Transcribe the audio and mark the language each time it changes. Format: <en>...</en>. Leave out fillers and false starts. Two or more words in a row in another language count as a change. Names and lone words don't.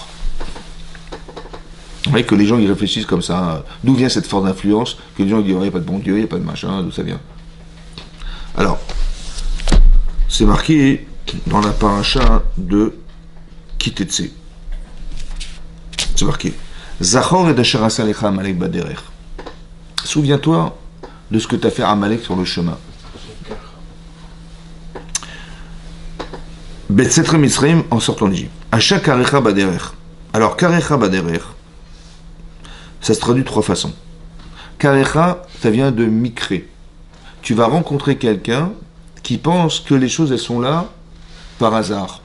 <fr>Vous voyez que les gens y réfléchissent comme ça. D'où vient cette force d'influence? Que les gens disent, il n'y a pas de bon Dieu, il n'y a pas de machin, d'où ça vient? Alors, c'est marqué dans la paracha de Kitetse. C'est marqué.</fr> <he>Zachor et Asher asa lecha Amalek baderech.</he> <fr>Souviens-toi de ce que tu as fait à Amalek sur le chemin.</fr> <he>Betsetre Misraim</he> <fr>en sortant d'Égypte.</fr> <he>Asha karecha baderech.</he> <fr>Alors,</fr> <he>karecha baderech,</he> <fr>ça se traduit de trois façons. Karecha, ça vient de mikré. Tu vas rencontrer quelqu'un qui pense que les choses, elles sont là par hasard.</fr>